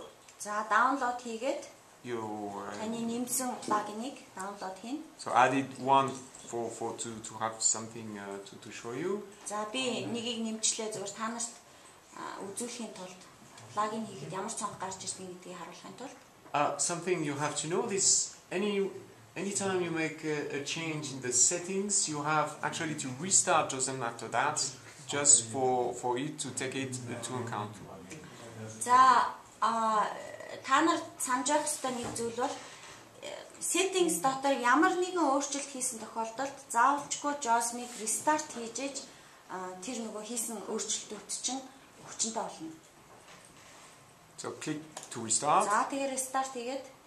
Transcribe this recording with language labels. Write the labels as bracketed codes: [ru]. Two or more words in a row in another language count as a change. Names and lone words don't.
[mn] За download хийгээд your таны нэмсэн плагиныг download хийн. [en] so I did one to have something to show you. [mn] За би нэгийг нэмчлээ зөвхөн та нарт үзүүлэхийн тулд плагин хийхэд ямар цонх гарч ирдэг гэдгийг харуулахын тулд [en] Something you have to know is anytime you make a change in the settings, you have actually to restart JOSM after that, just for it to take it into account. [mn] За та нар санаж явах ёстой нэг зүйл бол settings дотор ямар нэгэн өөрчлөлт хийсэн тохиолдолд заавалчгүй JOSM-ийг restart хийж тэр нөгөө хийсэн өөрчлөлтүүд чинь хүчинтэй болно. [en] So click to restart. [mn] За тэгээ restart хийгээд